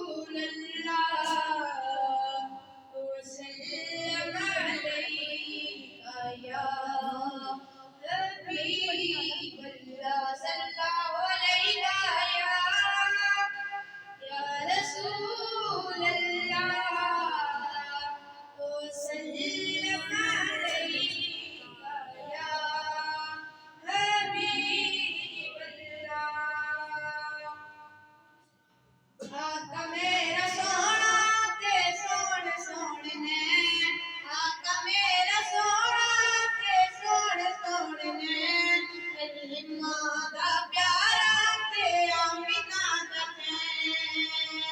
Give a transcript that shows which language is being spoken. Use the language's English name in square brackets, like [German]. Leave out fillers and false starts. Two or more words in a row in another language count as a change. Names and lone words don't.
[Arabic] وسلم عليك يا حبيب الله صلى الله عليك يا رسول الله وسلم عليك يا حبيب الله. [Punjabi] آقا میرا سوہنا تے سوہݨ سوہݨ نے، آقا میرا سوہنا تے سوہݨ سوہݨ نے، کلیمہ دا پیارا تے آمنہ دا چین.